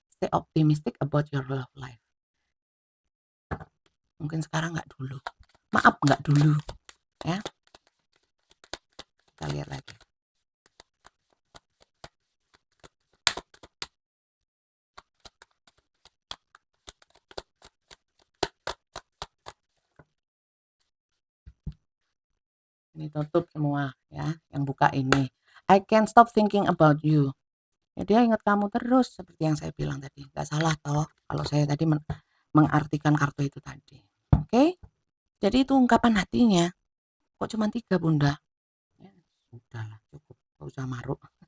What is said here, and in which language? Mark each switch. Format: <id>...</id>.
<en>Stay optimistic about your love life.</en> <id>Mungkin sekarang nggak dulu. Maaf nggak dulu. Ya. Kita lihat lagi. Ini tutup semua ya, yang buka ini.</id> <en>I can't stop thinking about you.</en> <id>Ya dia ingat kamu terus seperti yang saya bilang tadi. Gak salah toh kalau saya tadi mengartikan kartu itu tadi. Oke? Jadi itu ungkapan hatinya. Kok cuma 3 bunda? Ya, sudahlah cukup. Nggak usah maruk.</id>